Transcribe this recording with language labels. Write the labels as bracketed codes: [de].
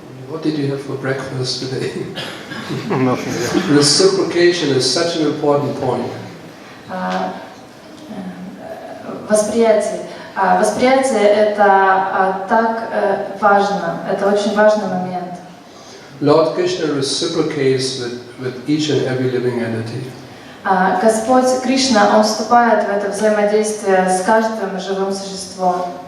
[en] What did you have for breakfast today? Reciprocation is such an important point. [ru] Восприятие. Восприятие это так важно, это очень важный момент. [en] Lord Krishna reciprocates with each and every living entity. [ru] Господь Кришна, Он вступает в это взаимодействие с каждым живым существом.